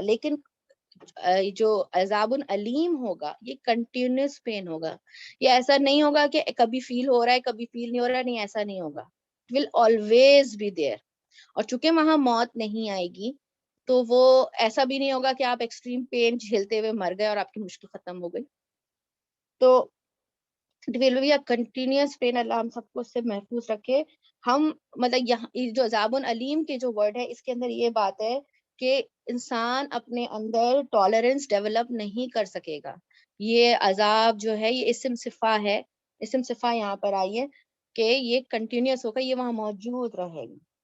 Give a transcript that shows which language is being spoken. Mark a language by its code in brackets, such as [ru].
[ur] لیکن جو عذاب علیم ہوگا یہ کنٹینیوس پین ہوگا. یہ ایسا نہیں ہوگا کہ کبھی فیل ہو رہا ہے کبھی فیل نہیں ہو رہا ہے، نہیں ایسا نہیں ہوگا. [en] It will always be there. [ur] اور چونکہ وہاں موت نہیں آئے گی تو وہ ایسا بھی نہیں ہوگا کہ آپ ایکسٹریم پین جھیلتے ہوئے مر گئے اور آپ کی مشکل ختم ہو گئی. تو [en] it will be a continuous pain. [ur] اللہ ہم سب کو اس سے محفوظ رکھے. ہم مطلب یہاں جو عذاب علیم کے جو ورڈ ہے اس کے اندر یہ بات ہے کہ انسان اپنے اندر ٹالرنس ڈیولپ نہیں کر سکے گا. یہ عذاب جو ہے یہ اسم صفا ہے، اسم صفا یہاں پر آئی ہے کہ یہ کنٹینیوس ہوگا، یہ وہاں موجود رہے گی.